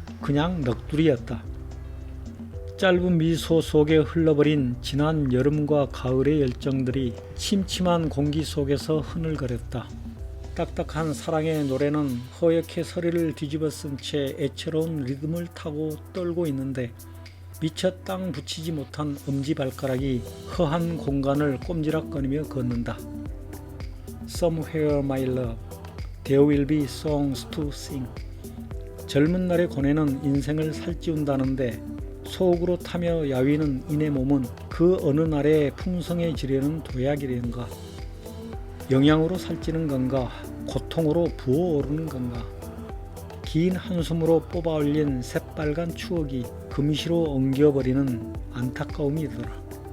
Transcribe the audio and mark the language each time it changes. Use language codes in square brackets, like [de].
[ko] 그냥 넋두리였다. 짧은 미소 속에 흘러버린 지난 여름과 가을의 열정들이 침침한 공기 속에서 흐늘거렸다. 딱딱한 사랑의 노래는 허옇게 서리를 뒤집어 쓴 채 애처로운 리듬을 타고 떨고 있는데 미처 땅 붙이지 못한 엄지발가락이 허한 공간을 꼼지락거리며 걷는다. [en] Somewhere my love, there will be songs to sing. [ko] 젊은 날의 고뇌는 인생을 살찌운다는데 속으로 타며 야위는 이내 몸은 그 어느 날에 풍성해지려는 도약이련가. 영양으로 살찌는 건가, 고통으로 부어오르는 건가. 긴 한숨으로 뽑아 올린 새빨간 추억이 금시로 엉겨버리는 안타까움이더라.